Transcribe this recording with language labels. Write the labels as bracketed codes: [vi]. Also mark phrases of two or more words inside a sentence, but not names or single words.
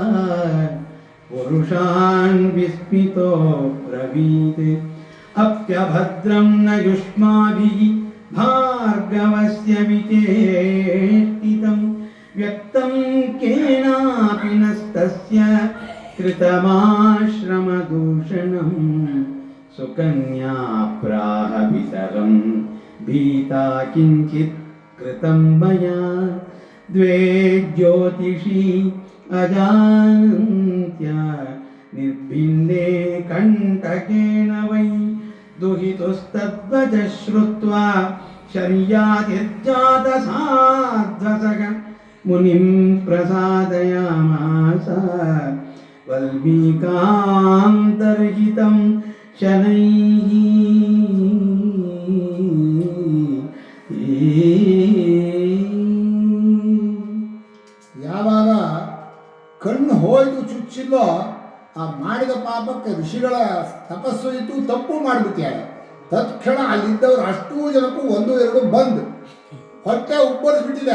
[sa] ಪುರುಷಾನ್ ವಿಸ್ಮಿತೋ ಬ್ರವೀತ್ ಅಪ್ಯಭದ್ರಂ ನ ಯುಷ್ಮಾಭಿಃ ಭಾರ್ಗವಸ್ಯ ವಿಚೇಷ್ಟಿತಂ ವ್ಯಕ್ತಂ ಕೇನಾಪಿ ನಸ್ತಸ್ಯ ಕೃತಮಾಶ್ರಮದೂಷಣಂ ಸುಕನ್ಯಾ ಪ್ರಾಹ ಪಿತರಂ ಭೀತಾ ಕಿಂಚಿತ್ ಕೃತಂ ಮಯಾ ದ್ವೇ ಜ್ಯೋತಿಷಿ ಅಜಾನಂತ್ಯ ನಿರ್ಭಿನ್ನೇ ಕಂಟಕೇನ ವೈ दुहितुस्तद्वच श्रुत्वा शर्यातिर्जात साध्वसः मुनिं प्रसादयामास वल्मीकान्तर्हितं शनैः [kn] ಯಾವಾಗ ಕಣ್ಣು ಹೋಯ್ತು ಚುಚ್ಚಿಲ್ಲೋ ಆ ಮಾಡಿದ ಪಾಪಕ್ಕೆ ಋಷಿಗಳ ತಪಸ್ಸು ಇತ್ತು, ತಪ್ಪು ಮಾಡಿಬಿಟ್ಟಿಯಾಗ ತತ್ಕ್ಷಣ ಅಲ್ಲಿದ್ದವರು ಅಷ್ಟೂ ಜನಕ್ಕೂ 1-2 ಬಂದು ಹೊಟ್ಟೆ ಉಬ್ಬರಿಸ್ಬಿಟ್ಟಿದೆ.